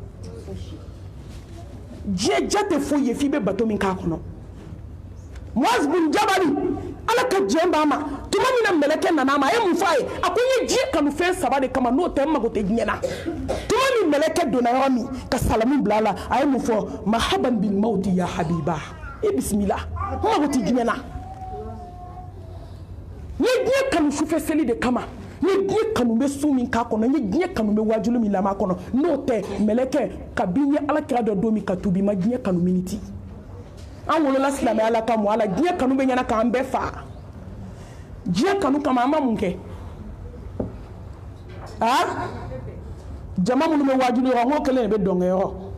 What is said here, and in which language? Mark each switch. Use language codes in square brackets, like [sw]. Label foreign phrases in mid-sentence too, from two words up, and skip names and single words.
[bm] diɲɛ ja tɛ foyi ye f'i bɛ bato min k'a kɔnɔ Muaz bin Jabali ala ka diɲɛ b'a ma tuma min na mɛlɛkɛ nana a ma a ye mun fɔ a ye a ko n ye diɲɛ kanu fɛn 3 de kama n'o tɛ n mago tɛ diɲɛ na tuma min mɛlɛkɛ donna yɔrɔ min ka salamu bila a la a ye mun fɔ [ar] مرحبا بالموت يا حبيبا [bm] e bisimila n mago tɛ diɲɛ na n ye diɲɛ kanu sufɛ seli de kama n ye diɲɛ kanu bɛ su min k'a kɔnɔ n ye diɲɛ kanu bɛ wajulu min lamɛn a kɔnɔ n'o tɛ mɛlɛkɛ kabini n ye alakira dɔ don min ka tubi ma diɲɛ kanu miniti an wolola silamɛya la ka mɔ a la diɲɛ kanu bɛ ɲɛna k'an bɛɛ faa diɲɛ kanu kama an ma mun kɛ jama minnu bɛ wajulu yɔrɔ n ko kelen de bɛ dɔnkɛ yɔrɔ